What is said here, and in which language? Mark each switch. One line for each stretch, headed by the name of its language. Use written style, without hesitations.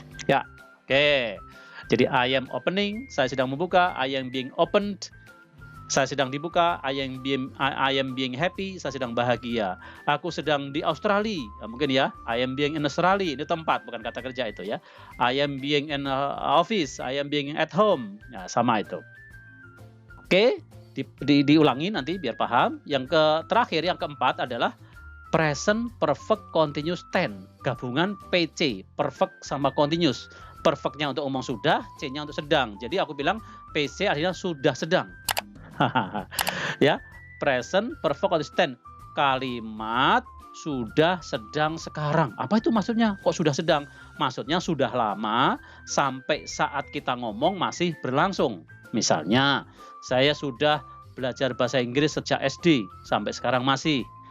Indonesian: Ya, oke. Jadi
English: I am opening,
Indonesian: saya sedang membuka.
English: I am being opened,
Indonesian: saya sedang dibuka.
English: I am being happy,
Indonesian: saya sedang bahagia. Aku sedang di Australia, ya, mungkin ya.
English: I am being in Australia,
Indonesian: ini tempat bukan kata kerja itu ya.
English: I am being in office, I am being at home.
Indonesian: Ya, sama itu. Oke, diulangi nanti biar paham. Yang terakhir, yang keempat adalah present perfect continuous tense. Gabungan PC, perfect sama continuous. Perfect-nya untuk omong sudah, C-nya untuk sedang. Jadi aku bilang PC artinya sudah sedang. Ya, present perfect continuous tense. Kalimat sudah sedang sekarang. Apa itu maksudnya? Kok sudah sedang? Maksudnya sudah lama sampai saat kita ngomong masih berlangsung. Misalnya, saya sudah belajar bahasa Inggris sejak SD sampai sekarang masih.